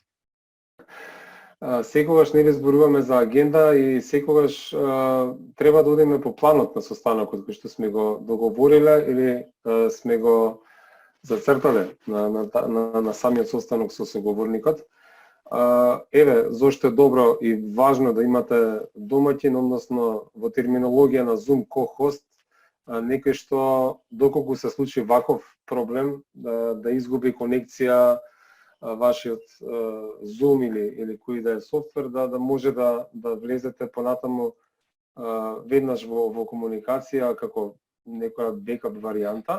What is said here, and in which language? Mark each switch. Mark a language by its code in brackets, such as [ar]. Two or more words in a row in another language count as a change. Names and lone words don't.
[mk] Секогаш нели зборуваме за агенда и секогаш треба да одиме по планот на состанокот кој што сме го договориле или сме го зацртале на самиот состанок со соговорникот. Еве, зошто е добро и важно да имате домаќин, односно во терминологија на Zoom co-host, некој што доколку се случи ваков проблем да изгуби конекција вашиот Zoom или кој да е софтвер, да може да влезете понатаму веднаш во комуникација како некоја бекап варијанта.